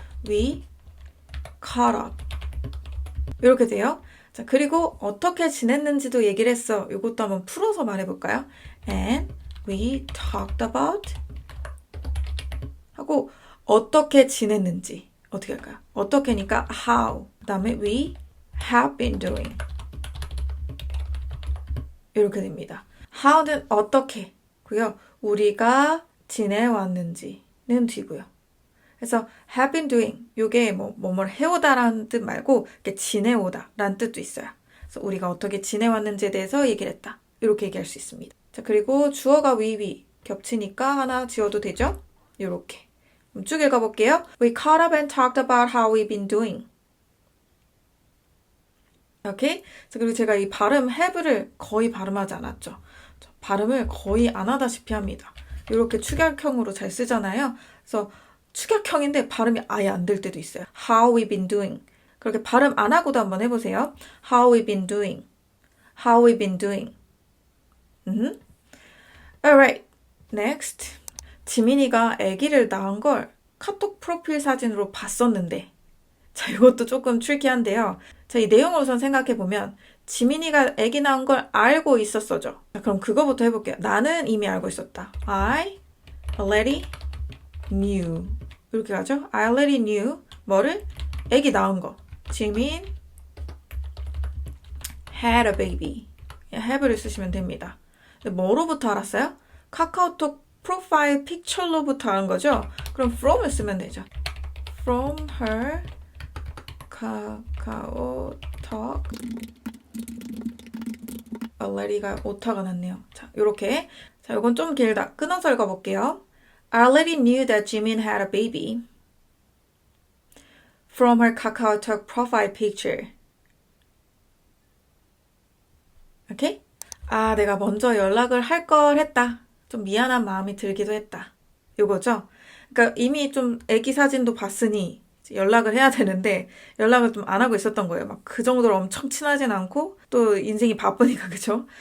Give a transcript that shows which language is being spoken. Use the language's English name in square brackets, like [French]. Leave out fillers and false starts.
[English] We caught up. [Korean] 이렇게 돼요. 자, 그리고 어떻게 지냈는지도 얘기를 했어. 이것도 한번 풀어서 말해볼까요? [English] And we talked about [Korean] 하고 어떻게 지냈는지 어떻게 할까요? 어떻게니까 how. [English] 그 다음에 we have been doing. [Korean] 이렇게 됩니다. how는 어떻게고요. 우리가 지내왔는지는 뒤고요. 그래서 have been doing 요게 뭐뭘 해오다라는 뜻 말고 이렇게 지내오다라는 뜻도 있어요. 그래서 우리가 어떻게 지내왔는지에 대해서 얘기를 했다. 이렇게 얘기할 수 있습니다. 자, 그리고 주어가 we 겹치니까 하나 지워도 되죠? 요렇게. 그럼 쭉 읽어볼게요. [English] We caught up and talked about how we've been doing. [Korean] 오케이? 자, 그리고 제가 이 발음 have를 거의 발음하지 않았죠. 발음을 거의 안 하다시피 합니다. 이렇게 축약형으로 잘 쓰잖아요. 그래서 축약형인데 발음이 아예 안 될 때도 있어요. [English] How we've been doing. [Korean] 그렇게 발음 안 하고도 한번 해보세요. [English] How we've been doing. How we've been doing. Alright. Next. [Korean] 지민이가 아기를 낳은 걸 카톡 프로필 사진으로 봤었는데 자, 이것도 조금 트리키한데요. 자, 이 내용을 우선 생각해보면 지민이가 아기 낳은 걸 알고 있었어죠. 자, 그럼 그거부터 해볼게요. 나는 이미 알고 있었다. [English] I already knew. [Korean] 이렇게 가죠. I already knew. 뭐를? 아기 낳은 거. [English] 지민 had a baby. [Korean] have를 쓰시면 됩니다. 뭐로부터 알았어요? 카카오톡 프로파일 픽처로부터 아는 거죠? 그럼 from을 쓰면 되죠. [English] From her [Korean] 카카오톡 already가 오타가 났네요. 자, 요렇게. 자, 요건 좀 길다. 끊어서 읽어볼게요. [English] I already knew that Jimin had a baby from her KakaoTalk profile picture. [Korean] 오케이? 내가 먼저 연락을 할 걸 했다. 좀 미안한 마음이 들기도 했다. 요거죠? 그러니까 이미 좀 애기 사진도 봤으니 연락을 해야 되는데 연락을 좀 안 하고 있었던 거예요. 막 그 정도로 엄청 친하진 않고 또 인생이 바쁘니까 그죠?